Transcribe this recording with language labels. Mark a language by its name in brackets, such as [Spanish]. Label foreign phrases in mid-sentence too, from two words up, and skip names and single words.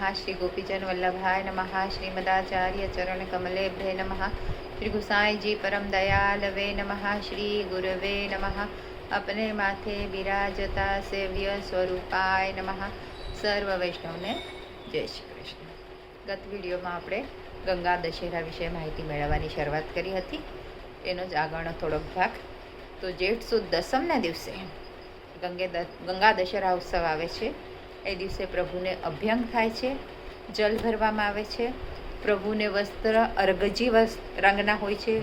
[Sanskrit] श्री गोपीजन वल्लभाय नमः। श्रीमदाचार्य चरण कमलेभ्ये नमः। श्री गुसाई जी परम दयाल वे नमः। श्री गुरवे नमः। अपने माथे विराजता सेव्य स्वरूपाय नमः। [Gujarati] સર્વ વૈષ્ણવને જય શ્રી કૃષ્ણ। ગત વિડિયોમાં આપણે ગંગા દશેરા વિશે માહિતી મેળવવાની શરૂઆત કરી હતી, એનો જ આગળનો થોડોક ભાગ. તો જેઠ સુદ દસમના દિવસે ગંગા દશેરા ઉત્સવ આવે છે. એ દિવસે પ્રભુને અભ્યંગ થાય છે, જલ ભરવામાં આવે છે. પ્રભુને વસ્ત્ર અર્ગજી રંગના હોય છે.